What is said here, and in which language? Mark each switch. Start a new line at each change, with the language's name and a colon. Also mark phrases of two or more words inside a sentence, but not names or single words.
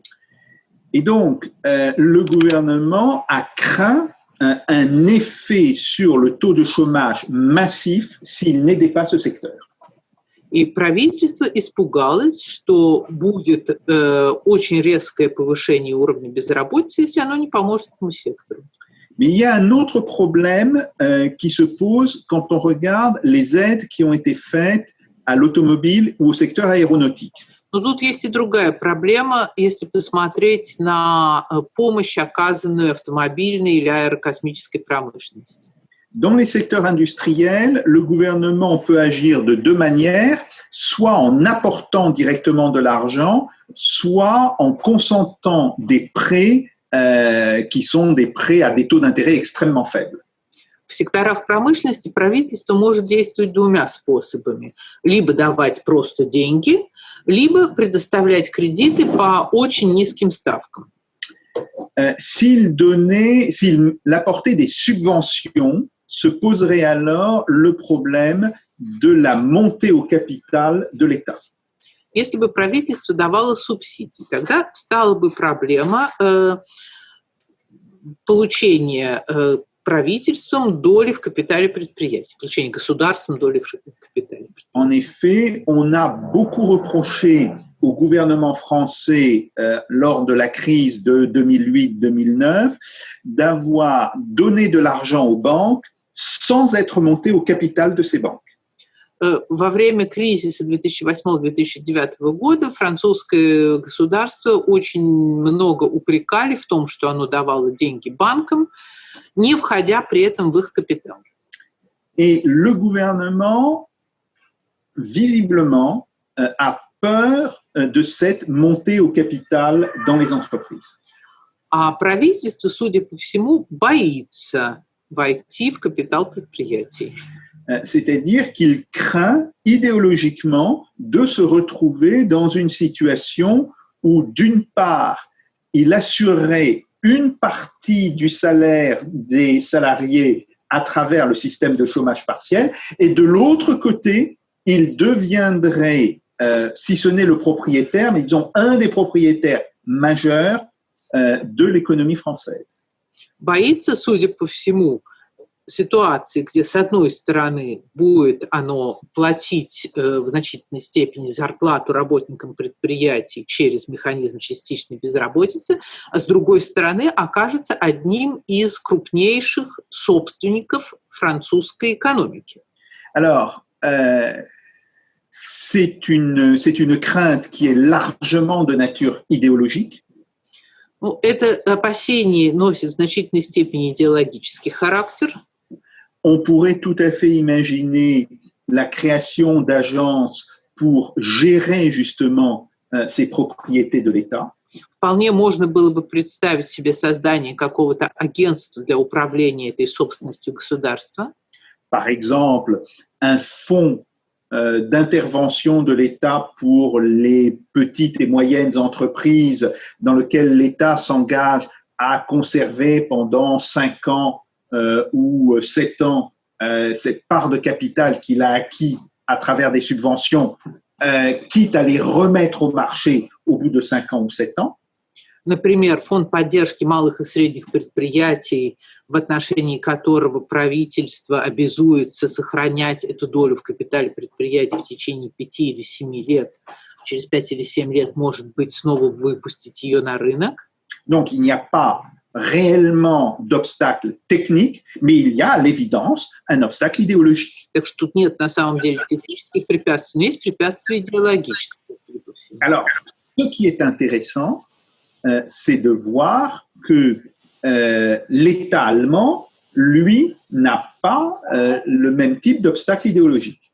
French: Et donc, le gouvernement a craint un effet sur le taux de chômage massif s'il n'aidait pas ce secteur.
Russian: И правительство испугалось, что будет очень резкое повышение уровня безработицы, если оно не поможет этому сектору.
French: Mais il y a un autre problème qui se pose quand on regarde les aides qui ont été faites à l'automobile ou au secteur aéronautique.
Russian: Но тут есть и другая проблема, если посмотреть на помощь, оказанную автомобильной или аэрокосмической промышленности.
French: Dans les secteurs industriels, le gouvernement peut agir de 2 manières, soit en apportant directement de l'argent, soit en consentant des prêts qui sont des prêts à des taux d'intérêt extrêmement faibles.
Russian: В секторах промышленности правительство может действовать 2 способами. Либо давать просто деньги, либо предоставлять кредиты по очень низким ставкам.
French: S'il apportait des subventions, se poserait alors le problème de la montée au capital de l'État.
Russian: Если бы правительство давало субсидии, тогда стала бы проблема получения правительством доли в капитале предприятия, получения государством доли в капитале предприятия.
French: En effet, on a beaucoup reproché au gouvernement français lors de la crise de 2008-2009 d'avoir donné de l'argent aux banques sans être monté au capital de ces banques.
Russian: Во время кризиса 2008-2009 года французское государство очень много упрекали в том, что оно давало деньги банкам, не входя при этом в их капитал.
French: Et le gouvernement, visiblement, a peur de cette montée au capital dans les entreprises.
Russian: А правительство, судя по всему, боится войти в капитал предприятий.
French: C'est-à-dire qu'il craint idéologiquement de se retrouver dans une situation où, d'une part, il assurerait une partie du salaire des salariés à travers le système de chômage partiel, et de l'autre côté, il deviendrait, si ce n'est le propriétaire, mais disons un des propriétaires majeurs de l'économie française.
Russian: Боится, судя по всему, ситуации, где, с одной стороны, будет оно платить в значительной степени зарплату работникам предприятий через механизм частичной безработицы, а с другой стороны, окажется одним из крупнейших собственников французской экономики.
French: Alors, c'est une crainte qui est largement de nature idéologique.
Russian: Ну, это опасение носит в значительной степени идеологический характер.
French: On pourrait tout à fait imaginer la création d'agences pour gérer justement ces propriétés de l'État.
Russian: Вполне можно было бы представить себе создание какого-то агентства для управления этой собственностью государства.
French: Par exemple, un fonds d'intervention de l'État pour les petites et moyennes entreprises dans lequel l'État s'engage à conserver pendant 5 ans ou 7 ans cette part de capital qu'il a acquis à travers des subventions, quitte à les remettre au marché au bout de 5 ans ou 7 ans.
Russian: Например, фонд поддержки малых и средних предприятий, в отношении которого правительство обязуется сохранять эту долю в капитале предприятия в течение 5 или 7 лет, через 5 или 7 лет, может быть, снова выпустить ее на рынок.
French: Donc, il n'y a pas réellement d'obstacle technique, mais il y a à l'évidence un obstacle idéologique.
Russian: Так что тут нет на самом деле технических препятствий, но есть препятствия идеологические.
French: Alors, ce qui est intéressant, c'est de voir que l'État allemand, lui, n'a pas le même type d'obstacle idéologique.